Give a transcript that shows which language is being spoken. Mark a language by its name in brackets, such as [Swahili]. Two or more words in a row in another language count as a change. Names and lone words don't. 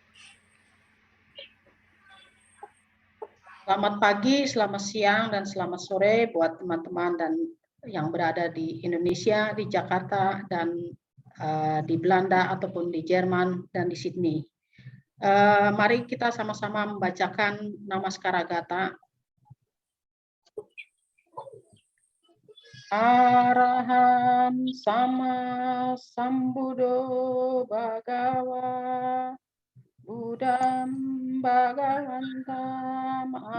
[Indonesian] Selamat pagi, selamat siang, dan selamat sore buat teman-teman dan yang berada di Indonesia, di Jakarta, dan di Belanda ataupun di Jerman dan di Sydney. Mari kita sama-sama membacakan Namaskara Gata. [Pali] Araham sama sambudo bhagawa Buddham bhagavantam